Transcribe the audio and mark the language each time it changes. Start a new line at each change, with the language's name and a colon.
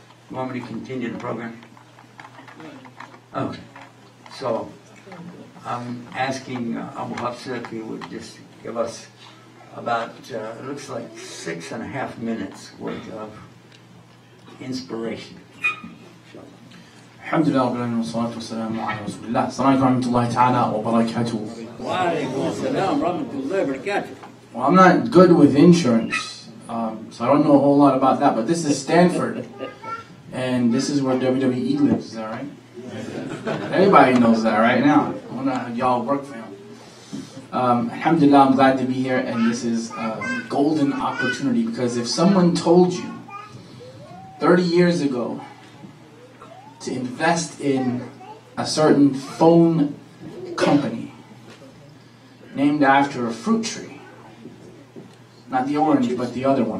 English: You want me to continue the program? Okay. So, I'm asking Abu Hafsa if he would just give us about, it looks like 6.5 minutes worth of inspiration.
Arabic: الحمد لله رب العالمين والصلاة والسلام على رسول الله. السلام عليكم ورحمة الله تعالى وبركاته.
English: Well, I'm not good with insurance, so I don't know a whole lot about that, but this is Stanford, and this is where WWE lives, is that right? Everybody knows that right now. I wonder how y'all work for him. Alhamdulillah, I'm glad to be here, and this is a golden opportunity, because if someone told you 30 years ago to invest in a certain phone company named after a fruit tree, not the orange, but the other one.